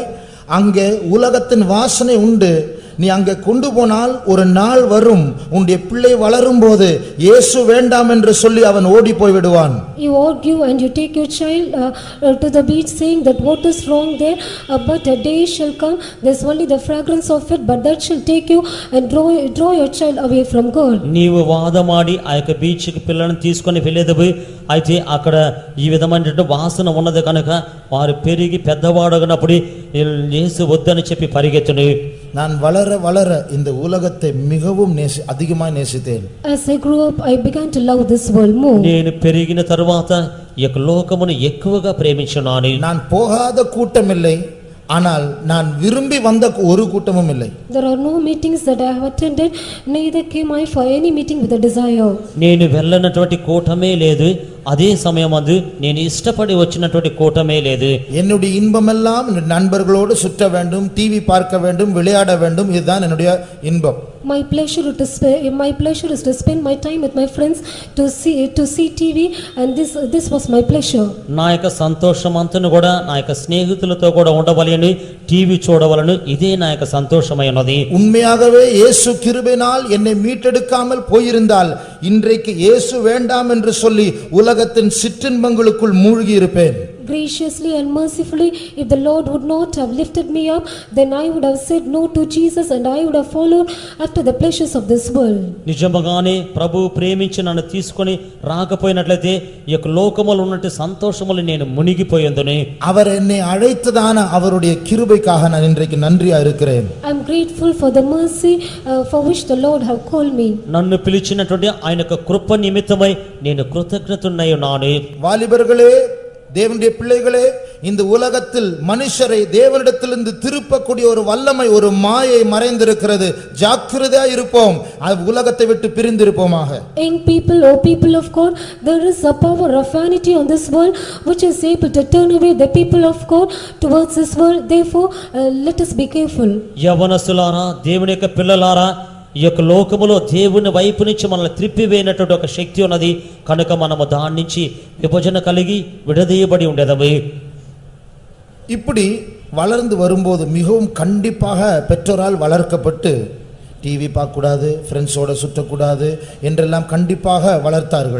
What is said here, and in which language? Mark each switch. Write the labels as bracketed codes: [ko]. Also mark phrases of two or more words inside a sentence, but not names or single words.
[ta] அங்கே உலகத்தின் வாசனை உண்டு. நீ அங்கே கொண்டு போனால் ஒரு நாள் வரும், உன்னுடைய பிள்ளை வளரும் போது இயேசு வேண்டாம் என்று சொல்லி அவன் ஓடி போய் விடுவான். [en] You argue and you take your child to the beach saying that what is wrong there, but a day shall come, there's only the fragrance of it, but that shall take you and draw your child away from God. [te] నీవు వాదమాడి ఆ యొక్క బీచ్కి పిల్లలను తీసుకొని వెళ్ళేది, అయితే అక్కడ ఈ విధమైన వాసన ఉన్నది కనుక వారు పెరిగి పెద్దవాడగినప్పుడు యేసు వద్దని చెప్పి పరిగెత్తును. [ta] நான் வளர வளர இந்த உலகத்தை மிகவும் அதிகமாக நேசித்தேன். [en] As I grew up, I began to love this world more. [te] నేను పెరిగిన తరువాత ఈ యొక్క లోకమును ఎక్కువగా ప్రేమించున్నాను. [ta] நான் போகாத கூட்டம் இல்லை, ஆனால் நான் விரும்பி வந்த ஒரு கூட்டமும் இல்லை. [en] There are no meetings that I have attended, neither came I for any meeting with a desire. [te] నేను వెళ్ళనటువంటి కూటమే లేదు, [ta] அதே சமயம் வந்து [te] నేను ఇష్టపడి వచ్చినటువంటి కూటమే లేదు. [ta] என்னுடைய இன்பமெல்லாம் நண்பர்களோடு சுற்ற வேண்டும், டிவி பார்க்க வேண்டும், விளையாட வேண்டும், இதுதான் என்னுடைய இன்பம். [en] My pleasure is to spend my time with my friends to see TV, and this was my pleasure. [te] నా యొక్క సంతోషం అంతను కూడా నా యొక్క స్నేహితులతో కూడా ఉండవలెను, టీవీ చూడవలను, ఇదే నా యొక్క సంతోషమై ఉన్నది. [ta] உண்மையாகவே இயேசு கிருபையினால் என்னை மீட்டெடுக்காமல் போயிருந்தால் இன்றைக்கு இயேசு வேண்டாம் என்று சொல்லி உலகத்தின் சிற்றின்பங்களுக்குள் மூழ்கி இருப்பேன். [en] Graciously and mercifully, if the Lord would not have lifted me up, then I would have said no to Jesus and I would have followed after the pleasures of this world. [te] నిజముగానే ప్రభు ప్రేమించి నన్ను తీసుకొని రాకపోయినట్లయితే ఈ యొక్క లోకములో ఉన్నట్టు సంతోషములు నేను మునిగిపోయేందును. [ta] அவர் என்னை அழைத்ததான அவருடைய கிருபைக்காக நான் இன்றைக்கு நன்றியா இருக்கிறேன். [en] I am grateful for the mercy for which the Lord have called me. [te] నన్ను పిలిచినటువంటి ఆయన యొక్క కృప నిమిత్తమై నేను కృతజ్ఞతున్నై ఉన్నాను. [ta] வாலிபர்களே, தேவனுடைய பிள்ளைகளே, இந்த உலகத்தில் மனுஷரை தேவனிடத்திலிருந்து திருப்பக்கூடிய ஒரு வல்லமை, ஒரு மாயை மறைந்திருக்கிறது. ஜாக்கிரதையா இருப்போம், உலகத்தை விட்டு பிரிந்திருப்போமாக. [en] Young people, O people of God, there is a power of vanity on this world which is able to turn away the people of God towards this world. Therefore, let us be careful. [te] యవనస్తులారా, దేవుని యొక్క పిల్లలారా, ఈ యొక్క లోకములో దేవుని వైపు నుంచి మనల్ని త్రిప్పివేయనటువంటి ఒక శక్తి ఉన్నది కనుక మనము దాని నుంచి విభజన కలిగి విడదీయబడి ఉండేదము. [ta] இப்படி வளர்ந்து வரும்போது மிகவும் கண்டிப்பாக பெற்றோரால் வளர்க்கப்பட்டு டிவி பார்க்கக்கூடாது, ஃப்ரெண்ட்ஸோட சுற்றக்கூடாது என்றெல்லாம் கண்டிப்பாக வளர்த்தார்கள்.